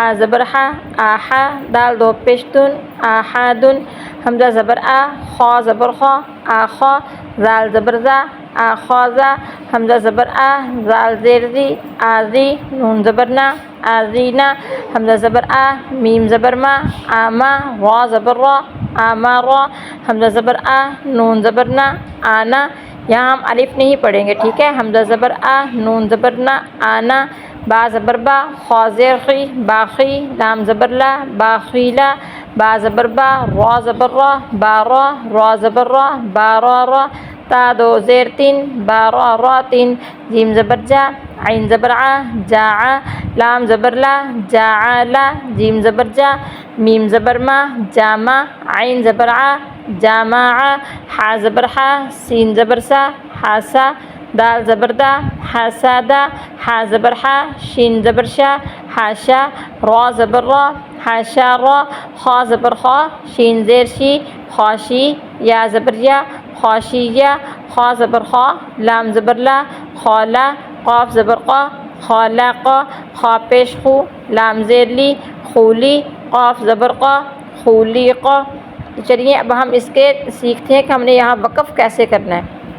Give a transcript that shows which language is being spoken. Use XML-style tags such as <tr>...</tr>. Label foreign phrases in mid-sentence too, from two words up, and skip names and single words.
<ur>زبر ہا، آہا، دال دو پیش دن، آہادن، حمزہ زبر آ، خا زبر خا، آخا، زال زبر زا، آخازا، حمزہ زبر آ، زال زیر زی، آزی، نون زبر نا، آزینا، حمزہ زبر آ، میم زبر ما، آما، را زبر را، آمارا، حمزہ زبر آ، نون زبر نا، آنا۔ یہاں ہم الف نہیں پڑھیں گے، ٹھیک ہے۔ حمزہ زبر آ، نون زبر نا، آنا، با زبر با، خا زیر خی، باخی، لام زبر لا، باخیلا، با زبر با، را زبر را، بارا، را زبر را، بارا را، تا دو زیر تین، بارا را تین، جیم زبر جا، عین زبر آ، جا، لام زبر لا، جا لا، جیم زبر جا، میم زبر ما، جامع، عین زبر آ، جامع، حا زبر حا، سین زبر سا، حاسا، دال زبر دا، حاسادا، حا زبر حا، شین زبر شا، حاشا، را زبر را، حاشا را، خا زبر خا، شین زیر شی، خاشی، یا زبر یا، خاشیہ، خا زبر خا، لام زبر لا، خالا، قاف زبر قا، خالاقا، خا پیش خو، لام زیر لی، خولی، قاف زبر قا، خولیقا۔ چلیے اب ہم اس کے سیکھتے ہیں کہ ہم نے یہاں وقف کیسے کرنا ہے۔</ur>